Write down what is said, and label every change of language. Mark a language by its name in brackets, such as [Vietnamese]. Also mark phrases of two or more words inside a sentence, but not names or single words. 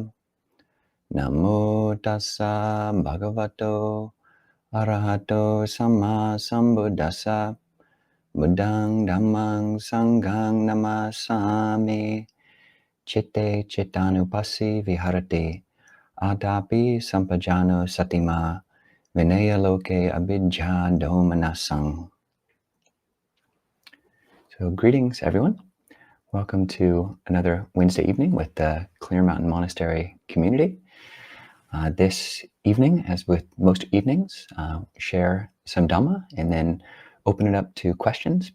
[Pali] Namo tassa bhagavato arahato samma sambuddhassa. Buddhang dhammang sanghang namasami. Citte cittānupassī Viharati. Ātāpī Sampajāno Satimā. Vineyya loke abhijjhādomanassaṃ. [English] So greetings everyone. Welcome to another Wednesday evening with the Clear Mountain Monastery community. This evening, as with most evenings, share some Dhamma and then open it up to questions.